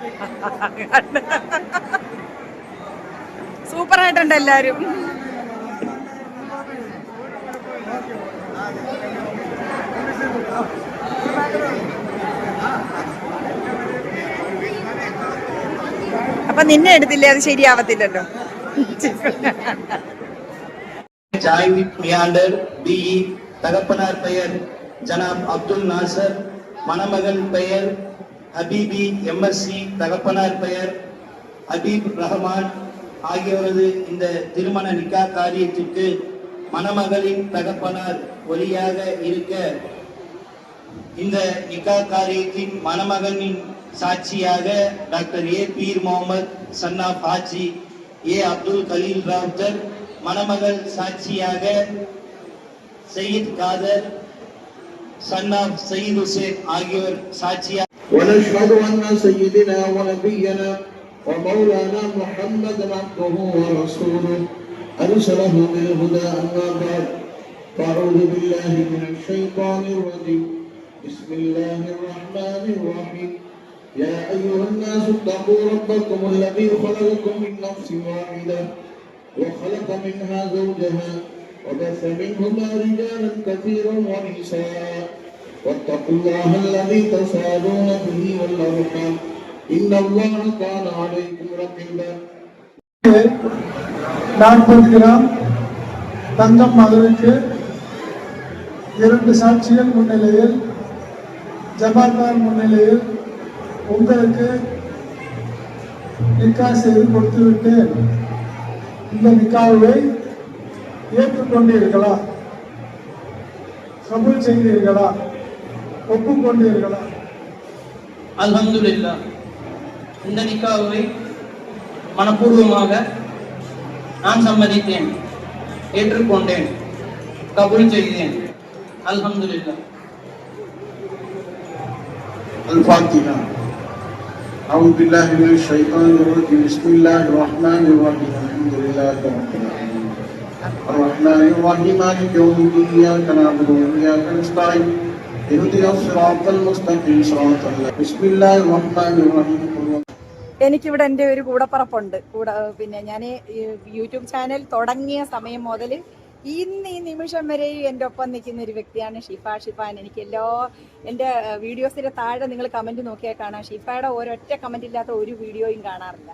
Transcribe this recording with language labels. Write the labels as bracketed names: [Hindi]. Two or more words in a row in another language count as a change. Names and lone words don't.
[Malayalam] സൂപ്പറായിട്ടുണ്ട് എല്ലാവരും. അപ്പൊ നിന്നെ എടുത്തില്ലേ, അത് ശരിയാവത്തില്ലല്ലോ. [Tamil] ஜாய்வி மியாண்டர் பிஇ, தகப்பனார் பெயர் ஜனாப் அப்துல் நாசர், மணமகன் பெயர் ஹபீபி எம்எஸ்சி, தகப்பனார் பெயர் ஹபீப் ரஹ்மான் ஆகியோரது இந்த திருமண நிக்கா காரியத்திற்கு மணமகளின் தகப்பனார் ஒலியாக இருக்க இந்த நிக்கா காரியத்தின் மணமகனின் சாட்சியாக டாக்டர் ஏ பீர் முகமது சன்னாப் ஹாஜி ஏ அப்துல் கலீல் ராவுத்தர், மணமகள் சாட்சியாக சயீத் காதர் சன்னாப் சயீத் ஹுசேன் ஆகியோர் சாட்சியாக. [Arabic] ونشهد أن سيدنا ونبينا ومولانا محمدا عبده ورسوله أرسله بالهدى أما بعد فأعوذ بالله من الشيطان الرجيم بسم الله الرحمن الرحيم يا أيها الناس اتقوا ربكم الذي خلقكم من نفس واحدة وخلق منها زوجها وبث منهما رجالا كثيرا ونساء واتقوا الله الذي تساءلون به والأرحام إن الله كان عليكم رقيبا. [Tamil] 40 கிராம் தங்கம் மகனுக்கு 2 சாட்சிகள் முன்னிலையில், ஜமாத்தார் முன்னிலையில் உங்களுக்கு நிக்கா செய்து கொடுத்துவிட்டேன். இந்த நிக்காவை ஏற்றுக்கொண்டீர்களா? கபூல் செய்தீர்களா? ஒப்புக்கொண்டீர்களா? அல்ஹம்துலில்லாஹ், இந்த நிக்காவை மனப்பூர்வமாக நான் சம்மதித்தேன், ஏற்றுக்கொண்டேன், கபூல் செய்தேன். அல்ஹம்துலில்லாஹ். [Arabic] الفاتحة. أعوذ بالله من الشيطان الرجيم بسم الله الرحمن الرحيم الحمد لله رب العالمين الرحمن الرحيم مالك يوم الدين إياك نعبد وإياك نستعين اهدنا الصراط المستقيم صراط الله بسم الله الرحمن الرحيم. [Malayalam] എനിക്കിവിടെ എൻ്റെ ഒരു കൂടപ്പറപ്പുണ്ട്. പിന്നെ ഞാൻ യൂട്യൂബ് ചാനൽ തുടങ്ങിയ സമയം മുതൽ ഇന്ന് ഈ നിമിഷം വരെയും എൻ്റെ ഒപ്പം നിൽക്കുന്ന ഒരു വ്യക്തിയാണ് ഷിഫാൻ. എനിക്ക് എൻ്റെ വീഡിയോസിൻ്റെ താഴെ നിങ്ങൾ കമൻറ്റ് നോക്കിയാൽ കാണാം, ഷിഫയുടെ ഒരൊറ്റ കമൻറ്റ് ഇല്ലാത്ത ഒരു വീഡിയോയും കാണാറില്ല.